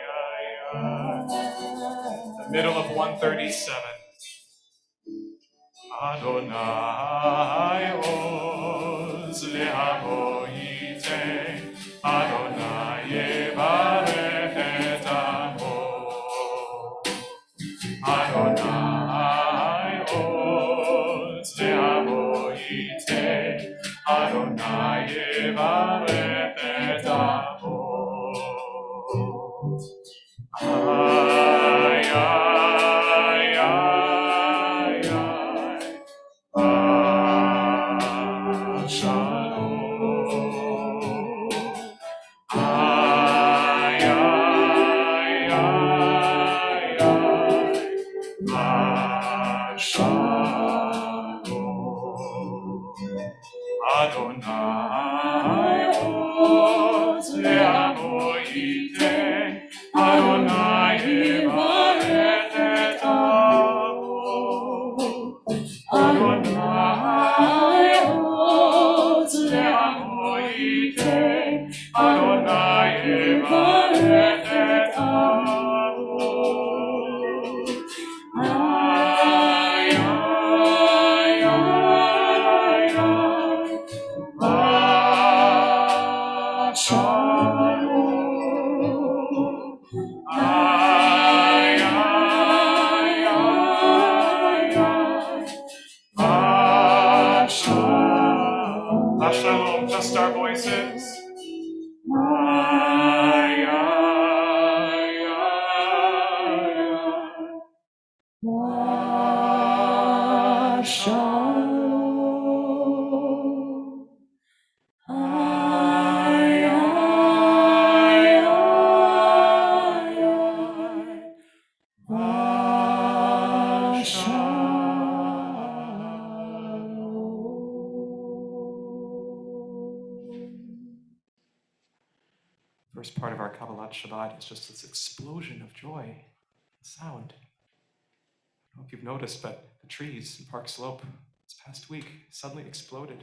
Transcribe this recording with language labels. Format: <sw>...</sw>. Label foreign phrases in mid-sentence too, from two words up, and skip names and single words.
<en>The middle of 137.</en> <he>יהוה עז לעמו יתן יהוה יברך את עמו. יהוה עז לעמו יתן יהוה יברך את עמו. Ay, ay, ay, ay. Shalom. Ay, ay, ay, ay. Shalom. יהוה עז לעמו יתן יהוה יברך את עמו. יהוה עז לעמו יתן יהוה יברך את עמו. Ay, ay, ay, ay. Shalom. Ay, ay, ay, ay. שלום שלום,</he> <en>just our voices. Ay, ay, ay, ay. Shalom. Ay, ay, ay, ay. First part of our Kabbalat Shabbat is just this explosion of joy, sound. I don't know if you've noticed, but the trees in Park Slope this past week suddenly exploded.</en>